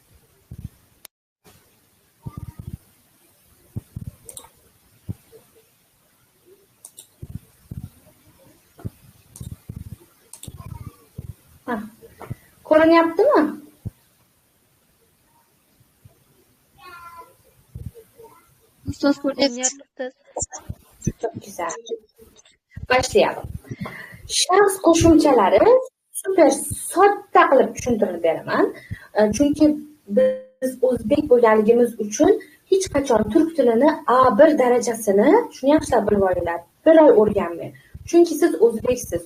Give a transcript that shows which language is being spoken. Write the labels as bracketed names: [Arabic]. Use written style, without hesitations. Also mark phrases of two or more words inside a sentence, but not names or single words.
[Uzbek] Ko'rinyaptimi? Ustoz ko'ryapti. [Turkish] Çok güzel. Başlayalım. [Uzbek] Shaxs qo'shimchalari super sodda qilib tushuntirib beraman. Chunki biz o'zbek bo'lganligimiz uchun hech qachon turk tilini A1 darajasini shuni yaxshilab bilib olinglar. Bir oy o'rganmang. Chunki siz o'zbeksiz.